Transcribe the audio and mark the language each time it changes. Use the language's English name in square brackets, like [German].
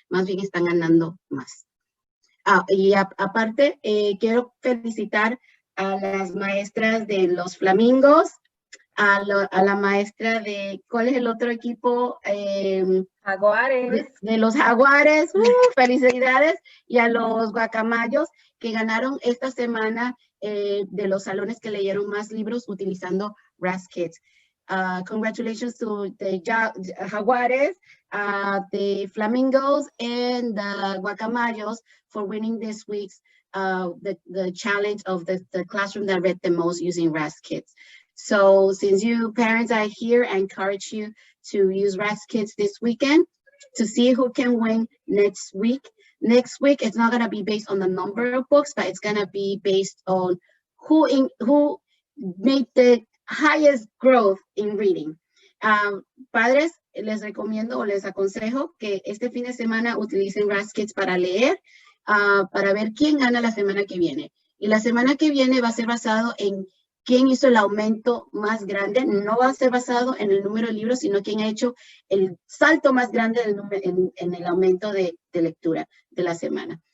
[Spanish] Más bien están ganando más. Aparte, quiero felicitar a las maestras de los Flamingos, a la maestra de, ¿cuál es el otro equipo? Jaguares. De los Jaguares, felicidades, y a los Guacamayos que ganaron esta semana de los salones que leyeron más libros utilizando Raz Kids. [English] Congratulations to the Jaguares, the Flamingos, and the Guacamayos for winning this week's the challenge of the classroom that read the most using Raz Kids. So since you parents are here, I encourage you to use RagsKids this weekend to see who can win next week. Next week, it's not gonna be based on the number of books, but it's gonna be based on who made the highest growth in reading. [Spanish] Padres, les recomiendo o les aconsejo que este fin de semana utilicen RagsKids para leer, para ver quién gana la semana que viene. Y la semana que viene va a ser basado en quién hizo el aumento más grande. No va a ser basado en el número de libros, sino quién ha hecho el salto más grande en el aumento de lectura de la semana.